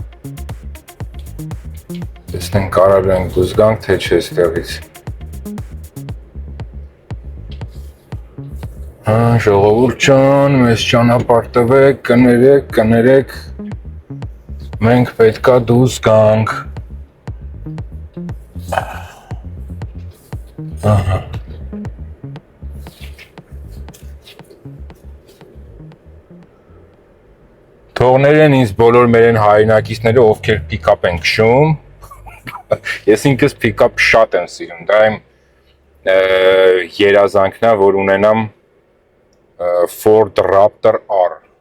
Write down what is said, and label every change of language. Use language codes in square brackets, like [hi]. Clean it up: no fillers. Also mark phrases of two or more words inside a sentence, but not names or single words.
[hy] Տեսնենք կարող ենք դուրս գանք, թե չէ ստեղից։ Ժողովուրդ ջան, մեզ ճանապարհ տվեք, կներեք, մենք պետքա դուրս գանք։ Ահա։ Թողներեն ինձ բոլոր մերեն հայրենակիցները, ովքեր pick-up են քշում։ Ես ինքս pick-up շատ եմ սիրում, դա իմ երազանքն է, որ ունենամ Ford Raptor R,